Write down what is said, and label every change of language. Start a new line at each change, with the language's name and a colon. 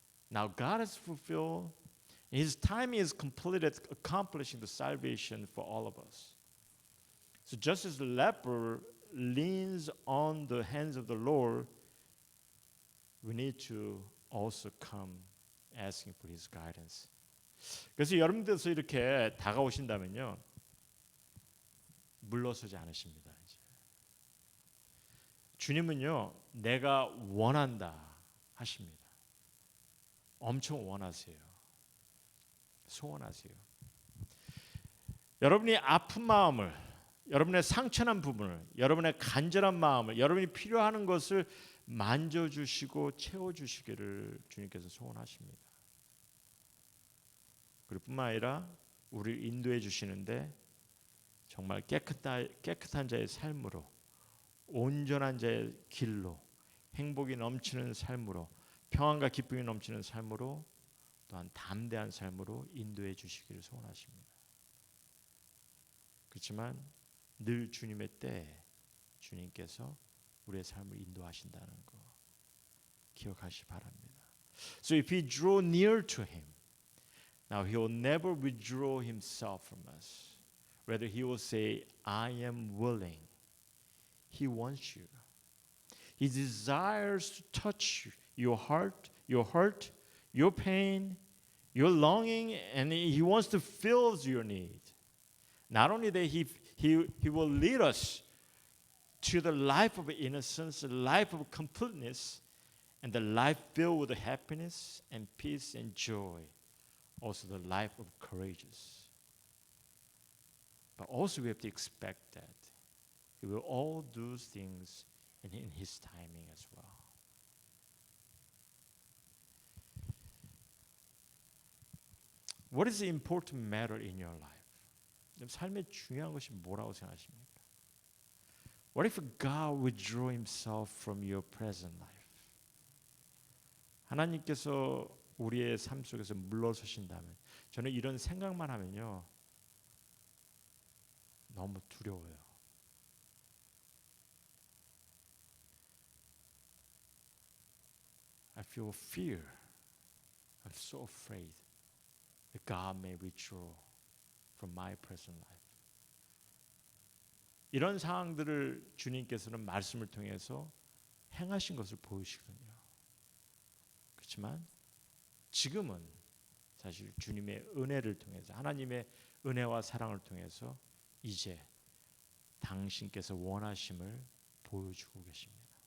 English: Now God has fulfilled, His time is completed accomplishing the salvation for all of us. So just as the leper leans on the hands of the Lord, we need to also come asking for His guidance.
Korean: 그래서 여러분들께서 이렇게 다가오신다면요. 물러서지 않으십니다. 이제. 주님은요. 내가 원한다 하십니다. 엄청 원하세요. 소원하세요. 여러분이 아픈 마음을, 여러분의 상처난 부분을, 여러분의 간절한 마음을, 여러분이 필요하는 것을 만져주시고 채워주시기를 주님께서 소원하십니다. 그리고 뿐만 아니라 우리를 인도해 주시는데 정말 깨끗한 자의 삶으로, 온전한 자의 길로, 행복이 넘치는 삶으로, 평안과 기쁨이 넘치는 삶으로, 또한 담대한 삶으로 인도해 주시기를 소원하십니다. 그렇지만 늘 주님의 때에 주님께서 우리의 삶을 인도하신다는 거 기억하시 바랍니다.
English: So if we draw near to Him, now He will never withdraw Himself from us. Rather, He will say, I am willing. He wants you. He desires to touch your heart, your pain, your longing, and He wants to fill your need. Not only that, He will lead us to the life of innocence, the life of completeness, and the life filled with happiness and peace and joy. Also the life of courageous. But also we have to expect that He will all do things in His timing as well. What is the important matter in your life?
Korean: 삶의 중요한 것이 뭐라고 생각하십니까?
English: What if God withdraw Himself from your present life?
Korean: 하나님께서 우리의 삶 속에서 물러서신다면, 저는 이런 생각만 하면요 너무 두려워요.
English: I feel fear. I'm so afraid that God may withdraw from my present life.
Korean: 이런 상황들을 주님께서는 말씀을 통해서 행하신 것을 보이시거든요. 그렇지만 지금은 사실 주님의 은혜를 통해서, 하나님의 은혜와 사랑을 통해서 이제 당신께서 원하심을 보여주고 계십니다.